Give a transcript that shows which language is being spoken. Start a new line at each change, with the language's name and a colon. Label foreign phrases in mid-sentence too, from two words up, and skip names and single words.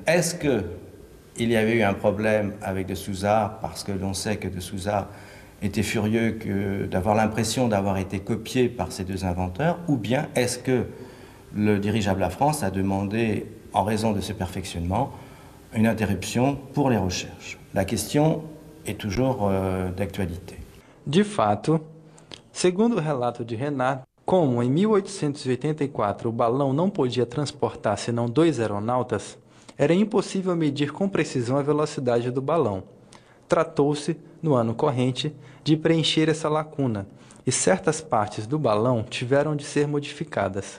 French: Est-ce qu'il y avait eu un problème avec de Souza, parce que l'on sait que de Souza était furieux d'avoir l'impression d'avoir été copié par ces 2 inventeurs, ou bien est-ce que le dirigeable La France a demandé, en raison de ce perfectionnement, une interruption pour les recherches? La question est toujours d'actualité.
Portuguese: De fato, segundo o relato de Renard, como em 1884 o balão não podia transportar senão 2 aeronautas, era impossível medir com precisão a velocidade do balão. Tratou-se, no ano corrente, de preencher essa lacuna, e certas partes do balão tiveram de ser modificadas.